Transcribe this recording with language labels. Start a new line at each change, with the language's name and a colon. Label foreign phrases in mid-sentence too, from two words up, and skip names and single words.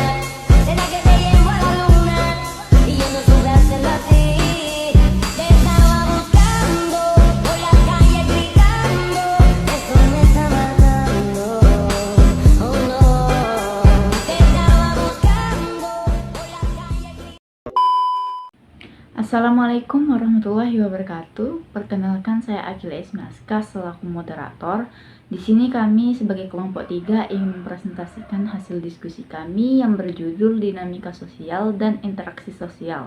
Spanish: Será que te llevo a la luna y yo no supe hacerlo así. Te estaba buscando por la calle gritando, eso me está matando. Oh no, te estaba buscando por la calle gritando.
Arabic: Assalamualaikum warahmatullahi wabarakatuh.
Indonesian: Perkenalkan, saya Akila Ismaska selaku moderator. Di sini kami sebagai kelompok 3 ingin mempresentasikan hasil diskusi kami yang berjudul Dinamika Sosial dan Interaksi Sosial.